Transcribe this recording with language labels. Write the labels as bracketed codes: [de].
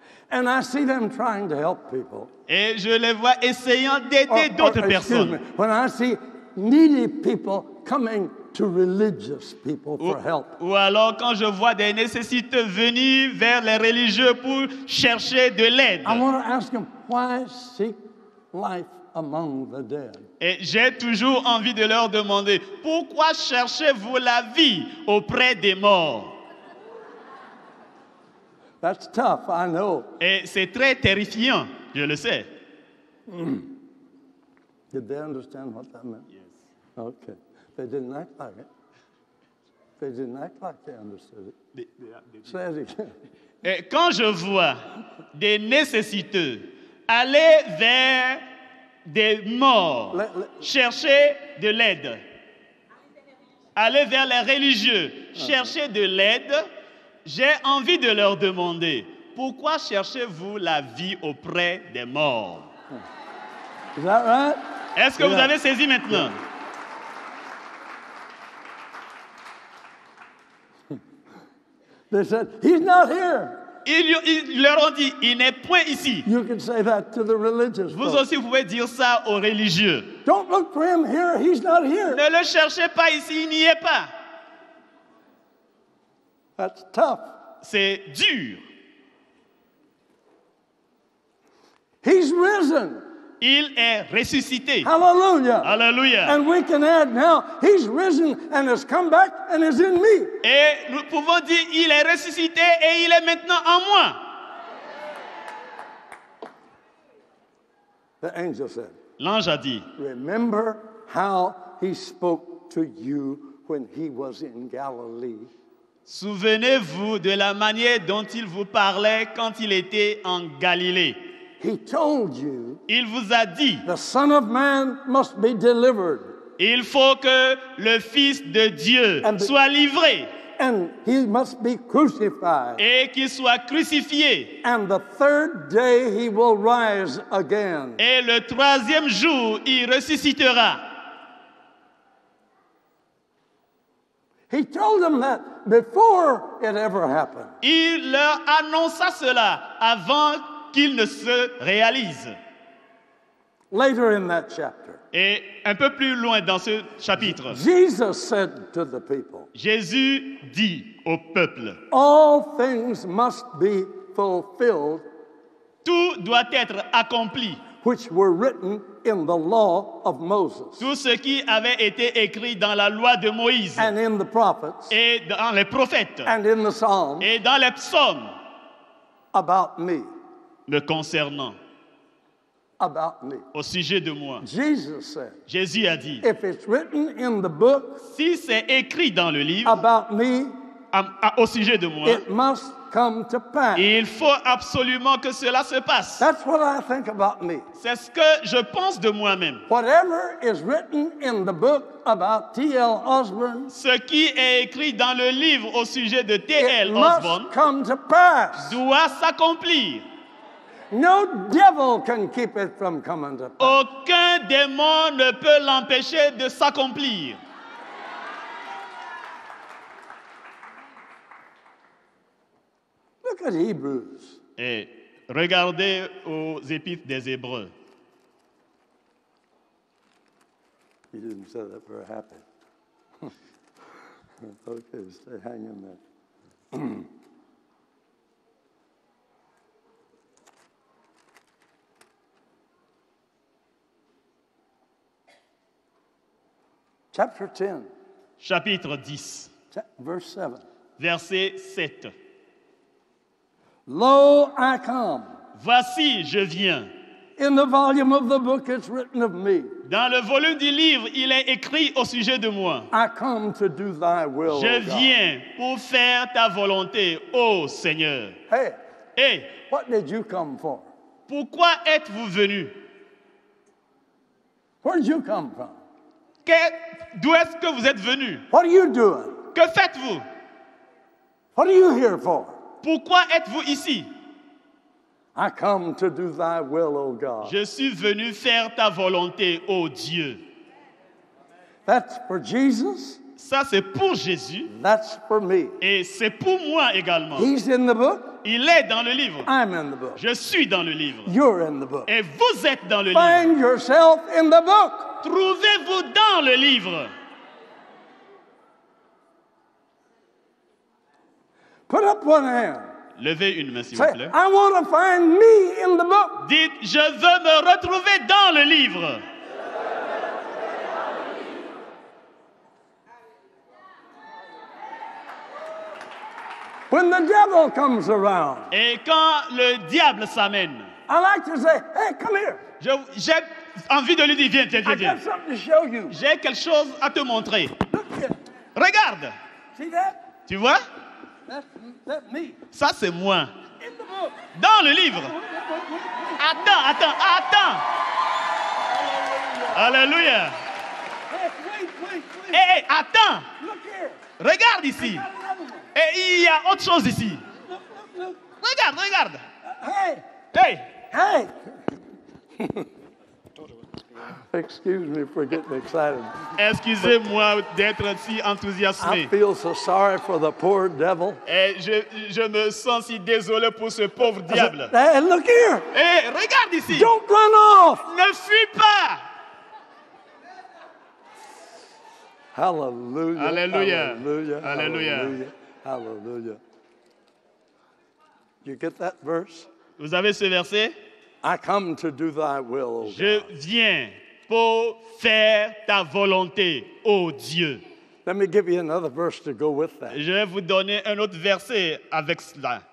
[en] and I see them trying to help people, [fr] et je les vois essayant d'aider [en] or, [fr] d'autres [en] excuse [fr] personnes, [en] me, when I see needy people coming to religious people for help, [fr] ou alors quand je vois des nécessiteux venir vers les religieux pour chercher de l'aide, [en] I want to ask them, why seek life among the dead? [fr] et j'ai toujours envie de leur demander, pourquoi cherchez-vous la vie auprès des morts? [en] That's tough, I know. [fr] Et c'est très terrifiant, je le sais. [en] Did they understand what that meant? Yes. Okay. They didn't act like it. They didn't act like they understood it. Say it again. [fr] Et quand je vois des nécessiteux aller vers des morts, chercher de l'aide, aller vers les religieux, chercher de l'aide, j'ai envie de leur demander, pourquoi cherchez-vous la vie auprès des morts? [en] Is that right? [fr] Est-ce que vous avez saisi maintenant? [en] They said, he's not here. [fr] Ils leur ont dit, il n'est point ici. [en] You can say that to the religious [fr] Vous [en] folks. [fr] aussi, vous pouvez dire ça aux religieux. [en] Don't look for him here. He's not here. [fr] Ne le cherchez pas ici, il n'y est pas. [en] That's tough. [fr] C'est dur. [en] He's risen. [fr] Il est ressuscité. [en] Hallelujah. [fr] Alléluia. [en] And we can add now, he's risen and has come back and is in me. [fr] Et nous pouvons dire, il est ressuscité et il est maintenant en moi. [en] The angel said, [fr] L'ange a dit, [en] remember how he spoke to you when he was in Galilee. [fr] Souvenez-vous de la manière dont il vous parlait quand il était en Galilée. [en] He told you [fr] Il vous a dit, [en] the Son of Man must be delivered. [fr] il faut que le Fils de Dieu soit livré [en] And he must be crucified. [fr] et qu'il soit crucifié. [en] And the third day he will rise again. [fr] Et le troisième jour, il ressuscitera. [en] He told them that before it ever happened. [fr] Il leur annonça cela avant qu'il ne se réalise. [en] Later in that chapter, [fr] Et un peu plus loin dans ce chapitre, [en] Jesus said to the people, [fr] Jésus dit au peuple, [en] all things must be fulfilled [fr] tout doit être accompli. [en] which were written in the law of Moses [fr] Tout ce qui avait été écrit dans la loi de Moïse [en] and in the prophets [fr] et dans les prophètes [en] and in the Psalms [fr] et dans les psaumes [en] about me. [fr] me concernant, [en] About me. [fr] au sujet de moi. [en] Jesus said, [fr] Jésus a dit, [en] if it's written in the book [fr] si c'est écrit dans le livre [en] about me, [fr] au sujet de moi, [en] it must come to pass. [fr] il faut absolument que cela se passe. [en] That's what I think about me. [fr] C'est ce que je pense de moi-même. [en] Whatever is written in the book about T.L. Osborne, [fr] Ce qui est écrit dans le livre au sujet de [en] it [fr] T.L. Osborne [en] must come to pass. [fr] doit s'accomplir. [en] No devil can keep it from coming to pass. [fr] Aucun démon ne peut l'empêcher de s'accomplir. [en] Look at Hebrews. [fr] Et regardez aux épîtres des Hébreux. [en] He didn't say that very happy. Okay, stay hanging there. Chapter 10, [fr] Chapitre 10, [en] verse 7. [fr] verset 7. [en] Lo, I come. [fr] Voici, je viens. [en] In the volume of the book, it's written of me. [fr] Dans le volume du livre, il est écrit au sujet de moi. [en] I come to do thy will, [fr] Je [en] O God. [fr] viens pour faire ta volonté, ô Seigneur. [en] Hey, [fr] Et [en] what did you come for? [fr] pourquoi êtes-vous venu? [en] Where did you come from? [fr] D'où est-ce que vous êtes venu? [en] What are you doing? [fr] Que faites-vous? [en] What are you here for? [fr] Pourquoi êtes-vous ici? [en] I come to do thy will, O God. [fr] Je suis venu faire ta volonté, ô Dieu. [en] That's for Jesus. [fr] Ça, c'est pour Jésus [en] That's for me. [fr] et c'est pour moi également. [en] He's in the book. [fr] Il est dans le livre. [en] I'm in the book. [fr] Je suis dans le livre. [en] You're in the book. [fr] Et vous êtes dans le livre. [en] Find yourself in the book. [fr] Trouvez-vous dans le livre. [en] Put up one hand. [fr] Levez une main, s'il vous [en] Say, [fr] plaît. [en] I want to find me in the book. [fr] Dites, je veux me retrouver dans le livre. [en] When the devil comes around, [fr] Et quand le diable s'amène, [en] I like to say, hey, come here. [fr] j'ai envie de lui dire, viens, viens, [en] I [fr] viens, viens. [en] something to show you. [fr] J'ai quelque chose à te montrer. [en] Look at [fr] Regarde, [en] See that? [fr] tu vois? [en] That's me. [fr] Ça, c'est moi. [en] In the book. [fr] Dans le livre. Attends. Alléluia. [en] Wait. [fr] Hé, attends. [en] Look here. [fr] Regarde ici. [en] Got another one. [fr] Et il y a autre chose ici. [en] Look. [fr] Regarde. [en] Hey. [fr] Hey, [en] Excuse me for getting excited. [fr] excusez-moi d'être si [en] I [fr] enthousiasmé. [en] feel so sorry for the poor devil. [fr] Et je me sens si désolé pour ce pauvre diable. [en] Hey, look here. [fr] Hé, regarde ici. [en] Don't run off. [fr] Ne fuis pas. [en] Hallelujah. Hallelujah. Hallelujah. Hallelujah. Hallelujah. Hallelujah. You get that verse? [fr] Vous avez ce verset? [en] I come to do thy will, O [fr] Je [en] God. [fr] viens pour faire ta volonté, ô Dieu. [en] Let me give you another verse to go with that. [fr] Je vais vous donner un autre verset avec cela.